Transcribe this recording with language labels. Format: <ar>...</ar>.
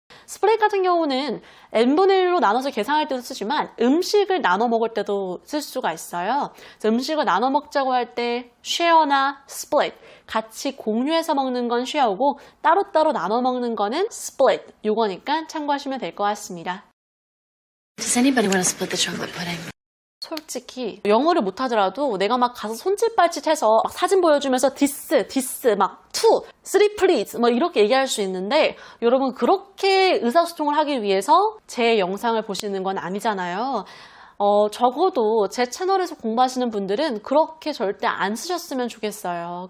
<ko>split 같은 경우는 n분의 1로 나눠서 계산할 때도 쓰지만 음식을 나눠 먹을 때도 쓸 수가 있어요. 그래서 음식을 나눠 먹자고 할 때 share나 split, 같이 공유해서 먹는 건 share고 따로따로 나눠 먹는 거는 split, 요거니까 참고하시면 될 것 같습니다.</ko> <en>Does anybody want to split the chocolate pudding?</en> <ko>솔직히 영어를 못하더라도 내가 막 가서 손짓발짓해서 막 사진 보여주면서 this, 막</ko> <en>two, three please</en> <ko>뭐 이렇게 얘기할 수 있는데 여러분 그렇게 의사소통을 하기 위해서 제 영상을 보시는 건 아니잖아요. 적어도 제 채널에서 공부하시는 분들은 그렇게 절대 안 쓰셨으면 좋겠어요.</ko>